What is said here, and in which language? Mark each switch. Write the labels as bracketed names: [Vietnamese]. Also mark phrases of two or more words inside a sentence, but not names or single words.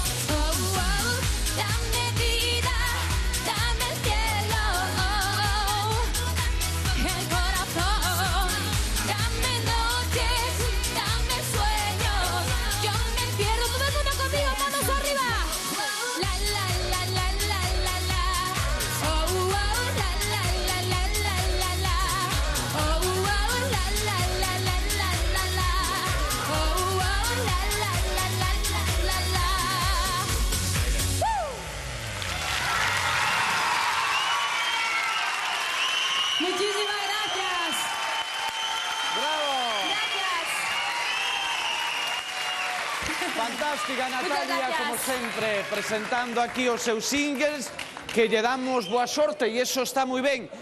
[Spanish] Dame vida, dame el cielo, el corazón. Dame noches, dame sueños, yo me pierdo. Todo el mundo conmigo, manos arriba. La la la la la la la. La la la la la la la. La la la la la la la. La la la la la la. Muchísimas gracias. Bravo! Gracias. Fantástica, Natalia, gracias. [Galician] como sempre, presentando aquí os seus singles, que lle damos boa sorte e eso está moi ben.